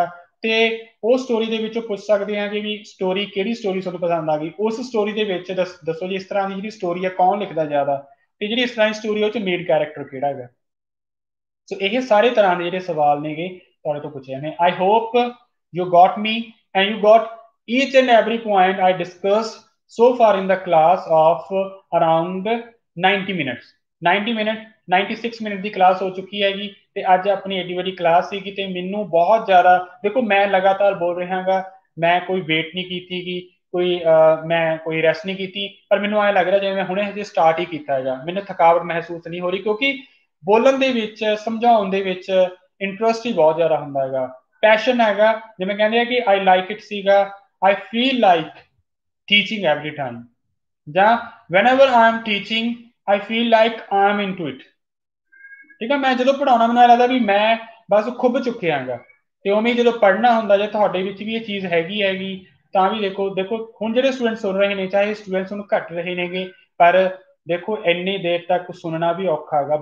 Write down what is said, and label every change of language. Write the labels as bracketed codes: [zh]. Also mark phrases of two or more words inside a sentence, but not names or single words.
[pa] ਤੇ ਉਹ ਸਟੋਰੀ ਦੇ ਵਿੱਚੋਂ ਪੁੱਛ ਸਕਦੇ ਹਾਂ ਕਿ ਵੀ ਸਟੋਰੀ ਕਿਹੜੀ ਸਟੋਰੀ ਤੁਹਾਨੂੰ ਪਸੰਦ ਆ ਗਈ, ਉਸ ਸਟੋਰੀ ਦੇ ਵਿੱਚ ਦੱਸੋ ਜੀ ਇਸ ਤਰ੍ਹਾਂ ਦੀ ਜਿਹੜੀ ਸਟੋਰੀ ਹੈ ਕੌਣ ਲਿਖਦਾ ਜ਼ਿਆਦਾ, ਤੇ ਜਿਹੜੀ ਇਸ ਤਰ੍ਹਾਂ ਦੀ ਸਟੋਰੀ ਉਹ 'ਚ ਮੇਨ ਕੈਰੈਕਟਰ ਕਿਹੜਾ ਹੈਗਾ। ਸੋ ਇਹ ਸਾਰੇ ਤਰ੍ਹਾਂ ਦੇ ਜਿਹੜੇ ਸਵਾਲ ਨੇਗੇ ਤੁਹਾਡੇ ਤੋਂ ਪੁੱਛੇ ਨੇ। [en] I hope you got me and you got each and every point I discussed so far in the class of around 90 minutes [pa] 90 ਮਿੰਟ 96 ਮਿੰਟ ਦੀ ਕਲਾਸ ਹੋ ਚੁੱਕੀ ਹੈਗੀ ਤੇ ਅੱਜ ਆਪਣੀ ਏਡੀ ਵੱਡੀ ਕਲਾਸ ਸੀਗੀ ਤੇ ਮੈਨੂੰ ਬਹੁਤ ਜ਼ਿਆਦਾ ਦੇਖੋ ਮੈਂ ਲਗਾਤਾਰ ਬੋਲ ਰਿਹਾ ਗਾ, ਮੈਂ ਕੋਈ ਵੇਟ ਨਹੀਂ ਕੀਤੀ ਗੀ, ਮੈਂ ਕੋਈ ਰੈਸਟ ਨਹੀਂ ਕੀਤੀ, ਪਰ ਮੈਨੂੰ ਐਂ ਲੱਗ ਰਿਹਾ ਜਿਵੇਂ ਮੈਂ ਹੁਣੇ ਹਜੇ ਸਟਾਰਟ ਹੀ ਕੀਤਾ ਹੈਗਾ। ਮੈਨੂੰ ਥਕਾਵਟ ਮਹਿਸੂਸ ਨਹੀਂ ਹੋ ਰਹੀ ਕਿਉਂਕਿ ਬੋਲਣ ਦੇ ਵਿੱਚ ਸਮਝਾਉਣ ਦੇ ਵਿੱਚ ਇੰਟਰਸਟ ਹੀ ਬਹੁਤ ਜ਼ਿਆਦਾ ਹੁੰਦਾ ਹੈਗਾ, ਪੈਸ਼ਨ ਹੈਗਾ। ਜਿਵੇਂ ਕਹਿੰਦੇ ਆ ਕਿ [en] I like it ਸੀਗਾ, I feel like teaching every time, ਜਾਂ whenever I am teaching I feel like I am into it। [pa] ਠੀਕ ਹੈ, ਮੈਂ ਜਦੋਂ ਪੜਾਉਣਾ ਮੈਨੂੰ ਲੱਗਦਾ ਵੀ ਮੈਂ ਬਸ ਖੁੱਭ ਚੁੱਕਿਆ ਹੈਗਾ। ਤੇ ਉਵੇਂ ਜਦੋਂ ਪੜ੍ਹਨਾ ਹੁੰਦਾ, ਜੇ ਤੁਹਾਡੇ ਵਿੱਚ ਵੀ ਇਹ ਚੀਜ਼ ਹੈਗੀ ਤਾਂ ਵੀ ਦੇਖੋ ਹੁਣ ਜਿਹੜੇ ਸਟੂਡੈਂਟ ਸੁਣ ਰਹੇ ਨੇ, ਚਾਹੇ ਸਟੂਡੈਂਟਸ ਨੂੰ ਘੱਟ ਰਹੇ ਨੇਗੇ, ਪਰ ਦੇਖੋ ਇੰਨੀ ਦੇਰ ਤੱਕ ਸੁਣਨਾ ਵੀ ਔਖਾ ਹੈਗਾ।